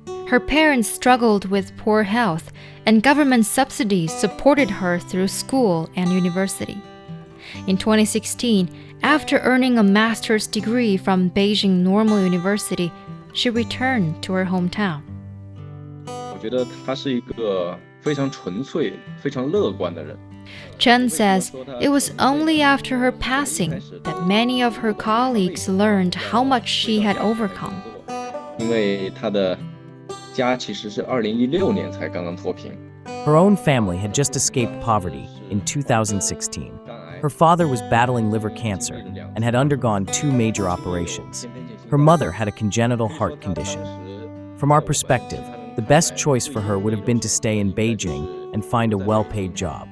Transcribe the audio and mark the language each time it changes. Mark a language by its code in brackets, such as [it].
[en] Her parents struggled with poor health, and government subsidies supported her through school and university. In 2016, after earning a master's degree from Beijing Normal University, she returned to her hometown. [zh] 我觉得他是一个非常纯粹、非常乐观的人。 [en] Chen says it was only after her passing that many of her colleagues learned how much she had overcome. [zh] 因为他的家其实是2016年才刚刚脱贫。 [en] Her own family had just escaped poverty in 2016. Her father was battling liver cancer and had undergone 2 major operations. Her mother had a congenital heart condition. From our perspective, the best choice for her would have been to stay in Beijing and find a well-paid job.